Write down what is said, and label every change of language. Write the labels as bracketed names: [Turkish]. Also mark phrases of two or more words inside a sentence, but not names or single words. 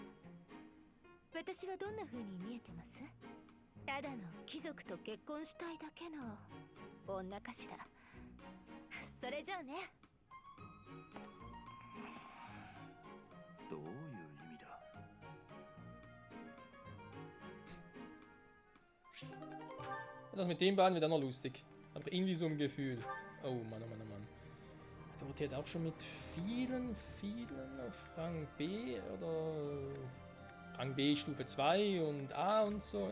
[Japanese] 私はどんな風に見えてます？ただの貴族と結婚したいだけの女かしら。それじゃあね。どういう意味だ？ [German] Das mit den beiden wird auch noch lustig. Aber irgendwie so ein Gefühl. Oh Mann, oh Mann, oh Mann. Dorothea hat auch schon mit vielen auf Rang B oder Rang B Stufe 2 und A und so.